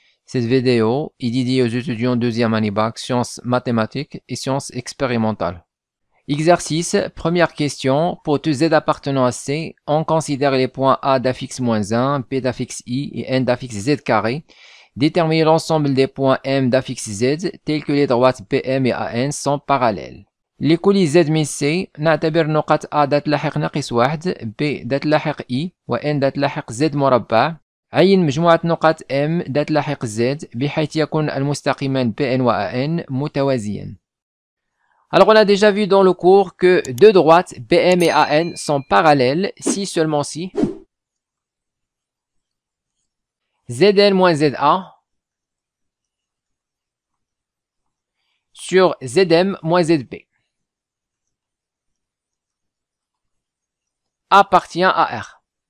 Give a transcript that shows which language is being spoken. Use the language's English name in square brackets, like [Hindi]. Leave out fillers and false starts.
[French] Cette vidéo est dédiée aux étudiants deuxième année bac, sciences mathématiques et sciences expérimentales. Exercice, première question, pour tout z appartenant à C, on considère les points A d'affixe -1, B d'affixe I et N d'affixe Z carré. Déterminer l'ensemble des points M d'affixe Z tels que les droites PM et AN sont parallèles. [Arabic] لكل Z من C نعتبر نقاط A ذات لاحق ناقص 1 B ذات لاحق I و N ذات لاحق Z مربع. عين مجموعة نقاط M ذات لاحق Z بحيث يكون المستقيمان PN و AN متوازيان. [French] Alors on a déjà vu dans le cours que deux droites BM et AN sont parallèles si seulement si ZN moins ZA sur ZM moins ZB appartient à R.